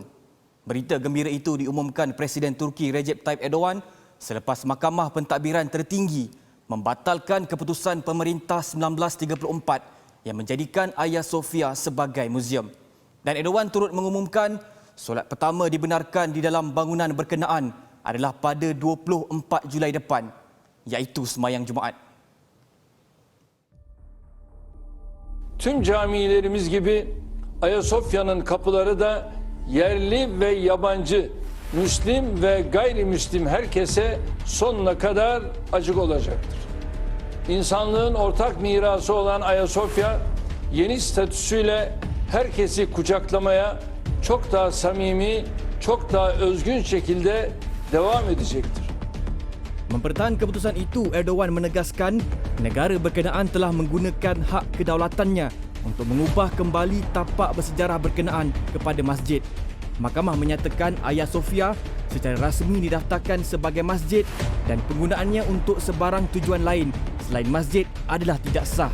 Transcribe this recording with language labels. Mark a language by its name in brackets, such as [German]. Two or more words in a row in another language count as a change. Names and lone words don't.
[Malay] Berita gembira itu diumumkan Presiden Turki Recep Tayyip Erdogan selepas Mahkamah Pentadbiran Tertinggi membatalkan keputusan pemerintah 1934 yang menjadikan Hagia Sophia sebagai muzium. Dan Erdogan turut mengumumkan solat pertama dibenarkan di dalam bangunan berkenaan adalah pada 24 Julai depan, iaitu sembahyang Jumaat. [Turkish] Tüm camilerimiz gibi Ayasofya'nın kapıları da yerli ve yabancı, Müslim ve gayrimüslim herkese sonuna kadar açık olacaktır. İnsanlığın ortak mirası olan Ayasofya yeni statüsüyle herkesi kucaklamaya çok daha samimi, çok daha özgün şekilde devam edecektir. [Malay] Mempertahankan keputusan itu, Erdogan menegaskan negara berkenaan telah menggunakan hak kedaulatannya untuk mengubah kembali tapak bersejarah berkenaan kepada masjid. Mahkamah menyatakan Hagia Sophia secara rasmi didaftarkan sebagai masjid dan penggunaannya untuk sebarang tujuan lain selain masjid adalah tidak sah.